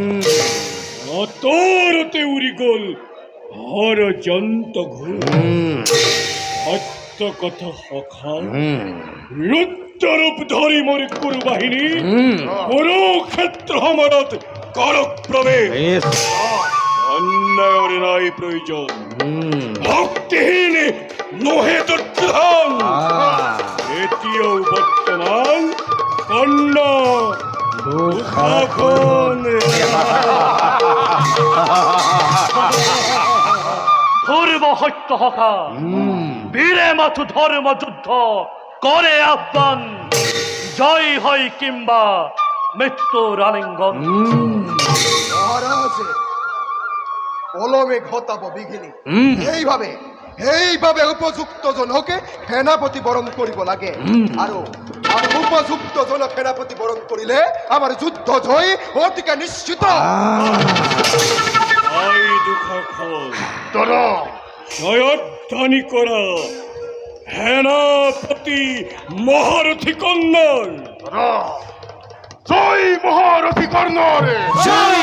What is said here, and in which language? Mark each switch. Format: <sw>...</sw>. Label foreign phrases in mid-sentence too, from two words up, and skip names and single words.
<as>অতৰতে উৰি গল হৰজন্ত ঘোৰ সত্য কথা সখা ৰুদ্ৰৰূপ ধৰি মোৰ কুৰু বাহিনী কুৰুক্ষেত্ৰ সমৰত কৰক প্ৰৱেশ অন্যায়ৰ নাই প্ৰয়োজন ভক্তিহীন নহে দুৰ্যোধন এতিয়াও বৰ্তমান কৰ্ণ দুঃশাসন ধর্ম সত্য সখা বীরে মাথু ধর্ম যুদ্ধ করে আহ্বান জয় হয় কিংবা মৃত্যুর আলিঙ্গন মহারাজ কলমে ঘটাব বিঘিনি এইভাবে উপযুক্ত জনকে সেনাপতি বরণ কৰিব লাগে আৰু উপযুক্ত জনক সেনাপতি বরণ কৰিলে আমাৰ যুদ্ধ জয় অতিকে নিশ্চিত আই দুঃশাসন তর জয়ধ্বনি করা সেনাপতি মহারথী কন্যার জয় মহারথী কর্ণর জয়</as>